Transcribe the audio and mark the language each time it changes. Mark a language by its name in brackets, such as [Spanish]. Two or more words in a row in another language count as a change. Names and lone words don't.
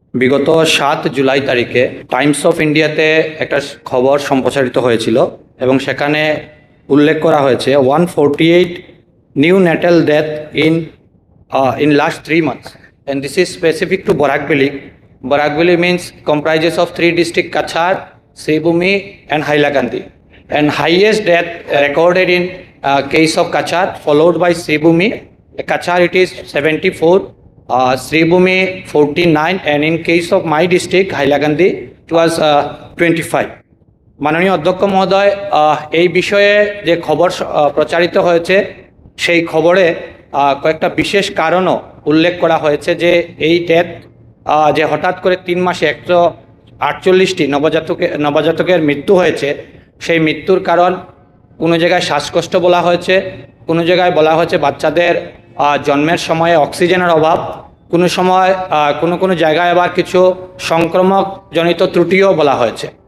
[Bangla] বিগত ৭ জুলাই তারিখে টাইমস অফ ইন্ডিয়াতে একটা খবর সম্প্রচারিত হয়েছিল এবং সেখানে উল্লেখ করা হয়েছে 148 [English] neonatal death in last 3 months, and this is specific to Barakbeli. Barakbeli means comprises of 3 districts: Kachar, Sribhumi and Hailakandi, and highest death recorded in case of Kachar, followed by Sribhumi. Kachar it is 74, Sribhumi 49, and in case of my district Hailakandi it was 25. [Bangla] মাননীয় অধ্যক্ষ মহোদয়, এই বিষয়ে যে খবর প্রচারিত হয়েছে সেই খবরে কয়েকটা বিশেষ কারণও উল্লেখ করা হয়েছে যে এই ডেথ যে হঠাৎ করে 3 মাসে 148টি নবজাতকের মৃত্যু হয়েছে, সেই মৃত্যুর কারণ কোনো জায়গায় শ্বাসকষ্ট বলা হয়েছে, কোনো জায়গায় বলা হয়েছে বাচ্চাদের জন্মের সময়ে অক্সিজেনের অভাব, কোনো সময় কোনো জায়গায় আবার কিছু সংক্রমকজনিত ত্রুটিও বলা হয়েছে।